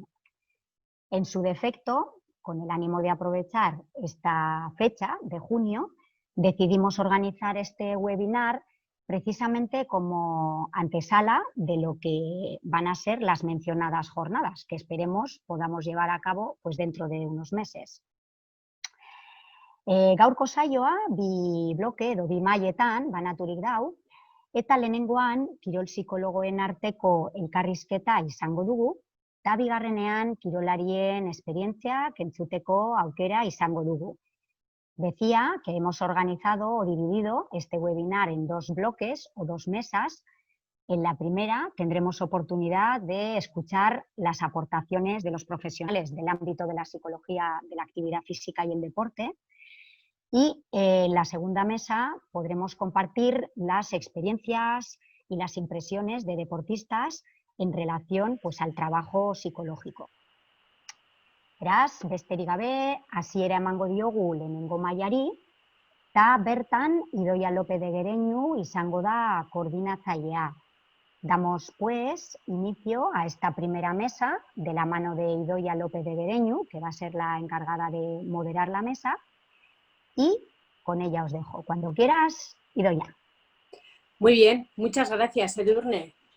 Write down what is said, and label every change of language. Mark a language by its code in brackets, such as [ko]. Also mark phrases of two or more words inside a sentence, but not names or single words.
[es] En su defecto, con el ánimo de aprovechar esta fecha de junio, decidimos organizar este webinar precisamente como antesala de lo que van a ser las mencionadas jornadas, que esperemos podamos llevar a cabo pues, dentro de unos meses. [eu] Gaurko saioa 2 bloke edo 2 mailetan banaturik dau, eta lehenengoan kirol psikologoen arteko elkarrizketa izango dugu, eta bigarrenean kirolarien esperientziak entzuteko aukera izango dugu. [es] Decía que hemos organizado o dividido este webinar en 2 bloques o 2 mesas En la primera tendremos oportunidad de escuchar las aportaciones de los profesionales del ámbito de la psicología de la actividad física y el deporte. Y en la segunda mesa podremos compartir las experiencias y las impresiones de deportistas en relación, pues, al trabajo psicológico. [eu] Beraz, besterik gabe, hasiera emango diogu lehenengo mailari, eta bertan Idoia López de Gereñu izango da koordinatzailea. [es] Damos, pues, inicio a esta primera mesa de la mano de Idoia López de Gereñu, que va a ser la encargada de moderar la mesa, y con ella os dejo. Cuando quieras, Idoia. Muy bien, muchas gracias, Edurne.